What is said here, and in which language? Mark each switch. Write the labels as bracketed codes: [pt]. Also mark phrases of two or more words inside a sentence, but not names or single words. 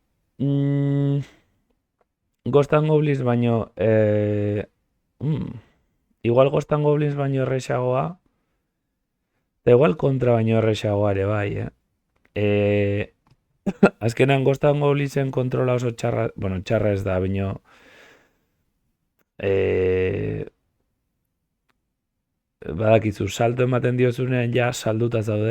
[eu] Ghost and Goblins baino... igual Ghost and Goblins baino erresagoa. Eta igual kontra baino erresagoa ere bai, azkenan Ghost and Goblinsen kontrola oso txarra... Bueno, txarra ez da, baino... badakizu, salto ematen diozunean ja salduta zaude.